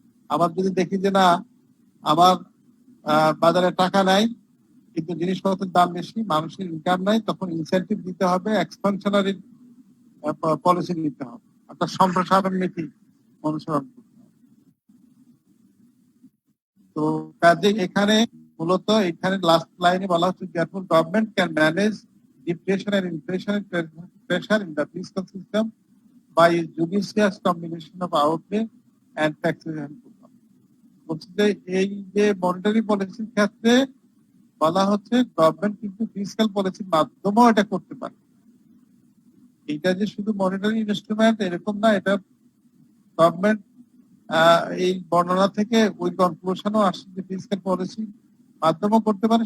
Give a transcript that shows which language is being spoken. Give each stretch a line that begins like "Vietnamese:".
Bangla: আবার যদি দেখি যে না, আমার বাজারে টাকা নাই কিন্তু জিনিসপত্রের দাম বেশি, মানুষের ইনকাম নাই, তখন ইনসেন্টিভ দিতে হবে, এক্সপানশনারি পলিসি নিতে হবে, অর্থাৎ সম্প্রসারণ নীতি অনুসরণ করতে হবে। তো কাজে এখানে মূলত এখানে লাস্ট লাইনে বলা হচ্ছে,
English: therefore government can manage deflation and inflation pressure in the fiscal system by a judicious combination of outlay and taxation program.
Bangla: বলছে যে এই যে মনিটারি পলিসির ক্ষেত্রে বলা হচ্ছে গভর্নমেন্ট কিন্তু ফিসক্যাল পলিসির মাধ্যমেও এটা করতে পারে। এটা যে শুধু মনিটারি ইনস্ট্রুমেন্ট এরকম না, এটা গভর্নমেন্ট এই বর্ণনা থেকে ওই কনক্লুশনও আসছে যে ফিসক্যাল পলিসি মাধ্যমে করতে পারে।